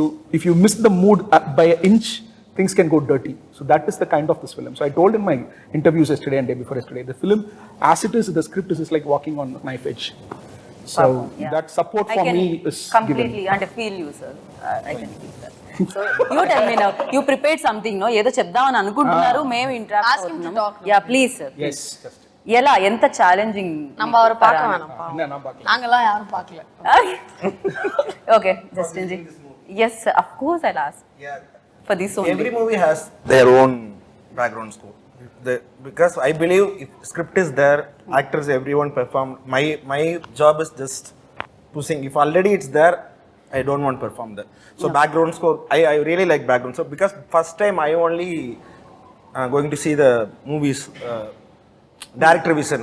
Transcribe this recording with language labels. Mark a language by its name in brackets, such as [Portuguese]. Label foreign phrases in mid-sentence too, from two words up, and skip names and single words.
[English] If you miss the mood by an inch, things can go dirty. So that is the kind of this film. So I told in my interviews yesterday and day before yesterday, the film, as it is, the script is like walking on a knife edge. So Yeah. that support I for can me is completely given. and feel you, sir. I can feel that. So you tell me now. You prepared something, no? [Telugu] ఏదో చెప్దామని అనుకుంటున్నారు, మేము ఇంటరాక్ట్ [English] Ask him to talk now. ya please sir. Yes, just. [Telugu] ఎలా ఎంత ఛాలెంజింగ్ [Tamil] நம்ம அவரை பார்க்க வேணாம் என்ன நான் பார்க்கல. நாங்கெல்லாம் யாரும் பார்க்கல. [English] okay Justin ji. Yes, sir. Of course I'll ask. Yeah. For this only. Every movie has their own background score. Because I believe if script is there, actors, everyone perform. My job is just to sing. If already it's there, I don't want to perform that. So background score, I really like background score because first time I only going to see the movies director vision.